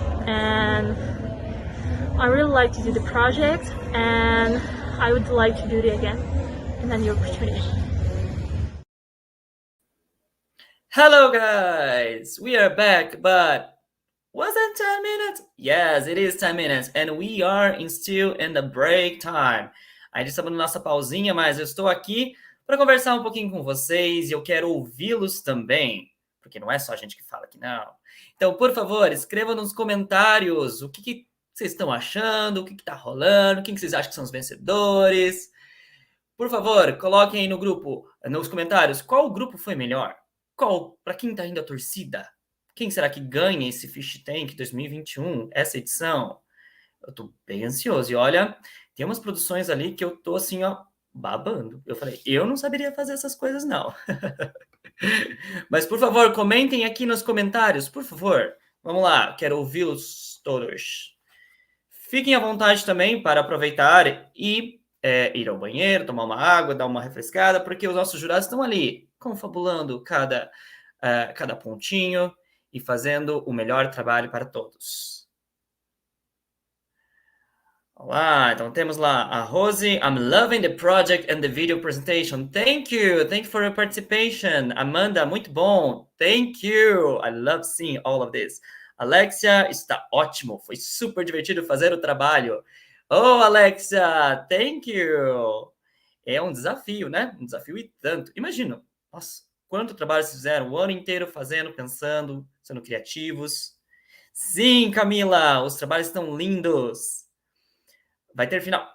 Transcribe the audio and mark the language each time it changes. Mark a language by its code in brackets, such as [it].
[en] And I really like to do the project, and I would like to do it again in a new opportunity. Hello guys, we are back, but was it 10 minutes? Yes, it is 10 minutes, and we are still in the break time. [pt] Ainda estamos na nossa pausinha, mas eu estou aqui para conversar um pouquinho com vocês e eu quero ouvi-los também, porque não é só a gente que fala aqui, não. Então, por favor, escrevam nos comentários o que vocês estão achando, o que está rolando, quem que vocês acham que são os vencedores. Por favor, coloquem aí no grupo, nos comentários, qual grupo foi melhor? Qual, para quem está indo a torcida? Quem será que ganha esse Fish Tank 2021, essa edição? Eu tô bem ansioso. E olha, tem umas produções ali que eu tô assim, ó, babando. Eu falei, eu não saberia fazer essas coisas, não. Mas, por favor, comentem aqui nos comentários, por favor. Vamos lá, quero ouvi-los todos. Fiquem à vontade também para aproveitar e ir ao banheiro, tomar uma água, dar uma refrescada, porque os nossos jurados estão ali, confabulando cada pontinho e fazendo o melhor trabalho para todos. Olá, então temos lá a Rose. [en] I'm loving the project and the video presentation. Thank you for your participation. Amanda, [pt] muito bom. [en] Thank you. I love seeing all of this. [pt] Alexia, está ótimo. Foi super divertido fazer o trabalho. Oh, Alexia, [en] thank you. [pt] É um desafio, né? Um desafio e tanto. Imagina, nossa, quanto trabalho vocês fizeram o ano inteiro fazendo, pensando, sendo criativos. Sim, Camila, os trabalhos estão lindos. Vai ter final?